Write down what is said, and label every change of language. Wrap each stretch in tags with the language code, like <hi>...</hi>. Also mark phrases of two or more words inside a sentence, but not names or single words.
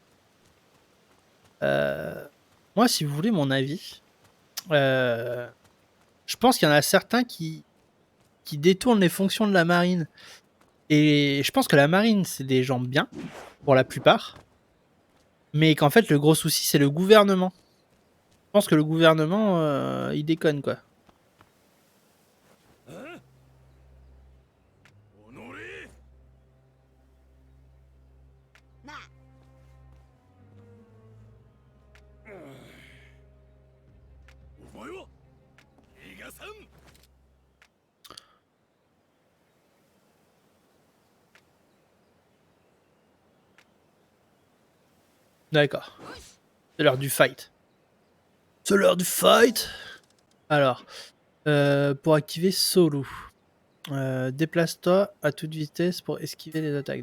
<fr>Moi, si vous voulez mon avis, je pense qu'il y en a certains qui détournent les fonctions de la marine. Et je pense que la marine, c'est des gens bien, pour la plupart. Mais qu'en fait, le gros souci, c'est le gouvernement. Je pense que le gouvernement, il déconne, quoi.</fr> <ja>おのれなあお前は逃がさん</ja> <fr>D'accord. C'est l'heure du fight. C'est l'heure du fight. Alors, pour activer Solo, déplace-toi à toute vitesse pour esquiver les attaques.</fr>